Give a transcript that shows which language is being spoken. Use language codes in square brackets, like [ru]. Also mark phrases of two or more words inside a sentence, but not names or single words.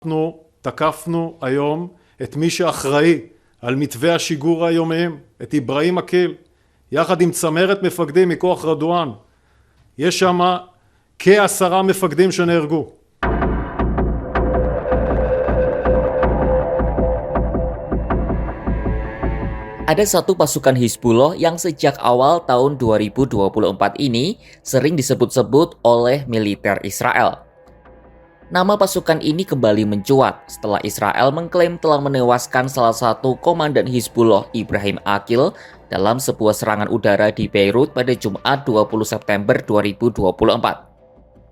[he] אנחנו תקפנו היום את מי שאחראי על מתווה השיגור היומיים, את איברהים אקיל, יחד עם צמרת מפקדים מכוח רדואן. יש שם כ10 מפקדים שנהרגו. [id] Ada satu pasukan Hizbullah yang sejak awal tahun 2024 ini sering disebut-sebut oleh militer Israel. Nama pasukan ini kembali mencuat setelah Israel mengklaim telah menewaskan salah satu komandan Hizbullah, Ibrahim Aqil, dalam sebuah serangan udara di Beirut pada Jumat 20 September 2024.